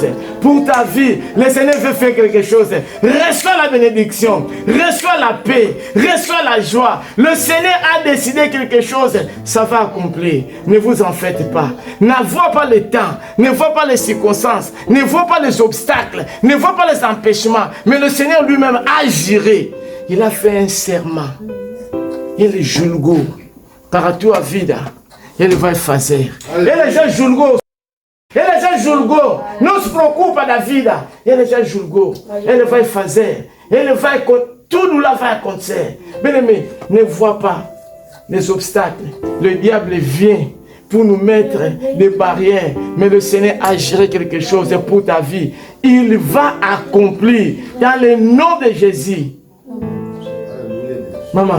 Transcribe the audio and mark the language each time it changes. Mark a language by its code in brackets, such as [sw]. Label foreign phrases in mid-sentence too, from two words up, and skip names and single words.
[fr] Pour ta vie, le Seigneur veut faire quelque chose. Reçois la bénédiction, reçois la paix, reçois la joie. Le Seigneur a décidé quelque chose, ça va accomplir. Ne vous en faites pas. Ne vois pas le temps, ne vois pas les circonstances, ne vois pas les obstacles, ne vois pas les empêchements. Mais le Seigneur lui-même a juré. Il a fait un serment. [pt] Ele julgou para a tua vida. Ele vai fazer. Ele já julgou. Ele já julgou. Não se preocupa da vida. Ele já julgou. Ele vai fazer. Ele vai... Tudo lá vai acontecer. [fr] Bem-aimé, ne vois pas les obstacles. Le diable vient pour nous mettre des barrières. Mais le Seigneur a géré quelque chose pour ta vie. Il va accomplir dans le nom de Jésus. Maman.